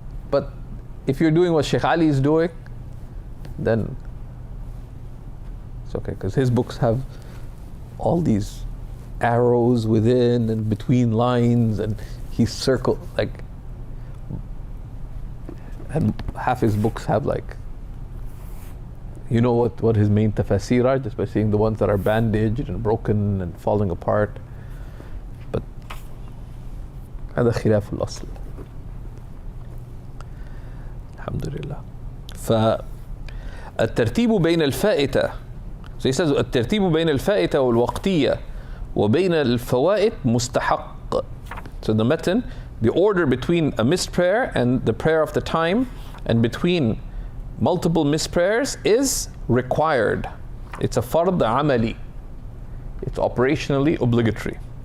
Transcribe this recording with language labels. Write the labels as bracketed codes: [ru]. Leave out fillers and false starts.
[en] But if you're doing what Sheikh Ali is doing, then it's okay, because his books have all these arrows within and between lines, and he's circled, like, and half his books have, like, what his main tafasir are, just by seeing the ones that are bandaged and broken and falling apart. But [ar] هذا خلاف الأصل. الحمد لله. فالترتيب بين الفائتة. [en] So he says [ar] الترتيب بين الفائتة والوقتية وبين الفوائد مستحق. [en] So the matan, the order between a missed prayer and the prayer of the time, and between multiple missed prayers, is required. It's a fard amali. It's operationally obligatory.